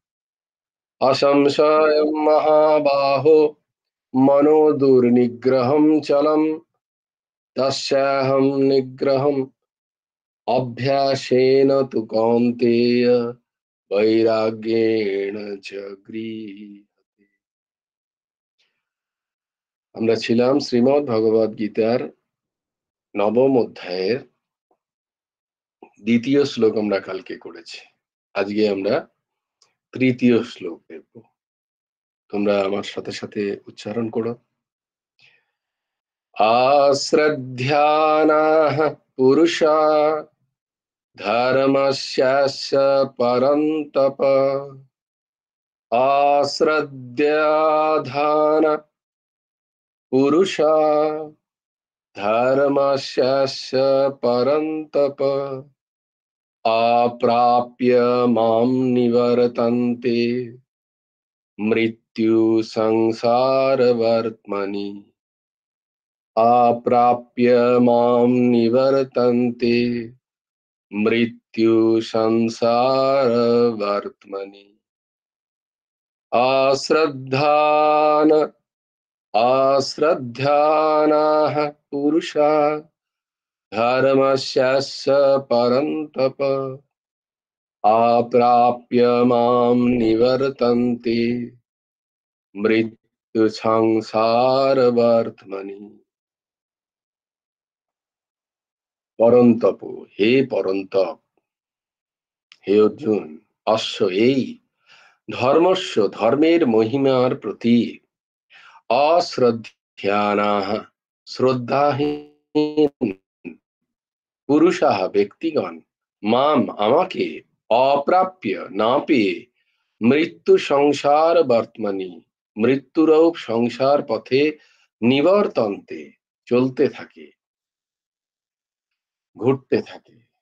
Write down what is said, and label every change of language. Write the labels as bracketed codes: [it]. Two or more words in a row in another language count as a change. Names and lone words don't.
[sa] असंशयं महाबाहो मनो दुर्निग्रहं चलम् तस्याहं निग्रहम् अभ्यासेन तु कौन्तेय वैराग्येण च गृह्यते। [bn] আমরা ছিলাম শ্রীমদ্ ভগবদ গীতার নবম অধ্যায়ের দ্বিতীয় শ্লোক আমরা কালকে করেছি। আজকে আমরা তৃতীয় শ্লোক দেখব। তোমরা আমার সাথে সাথে উচ্চারণ করো। [sa] আশ্রধ্যানাঃ পুরুষা ধর্মস্যাস্য পরন্তপ আশ্রদ্ধান পুরুষা ধর্মস্যাস্য পরন্তপ अप्राप्य मां निवर्तन्ते मृत्यु संसारवर्त्मनि। अप्राप्य मां निवर्तन्ते मृत्यु संसार वर्त्मनि। अश्रद्धान अश्रद्धानाः पुरुषा धर्मस्यास्य परन्तप अप्राप्य मां निवर्तन्ते मृत्यु সংসার বর্তমানি। [bn] পরন্তপ, হে পরন্তপ, হে অর্জুন, অশ্ব এই ধর্মস্য ধর্মের মহিমার প্রতি অশ্রদ্ধানাহ শ্রদ্ধাহীন পুরুষাহ ব্যক্তিগণ মাম আমাকে অপ্রাপ্য না পেয়ে [sa] মৃত্যু সংসার বর্তমানি [bn] মৃত্যুরূপ সংসার পথে নিবর্তন্তে চলতে থাকে, ঘুরতে থাকে।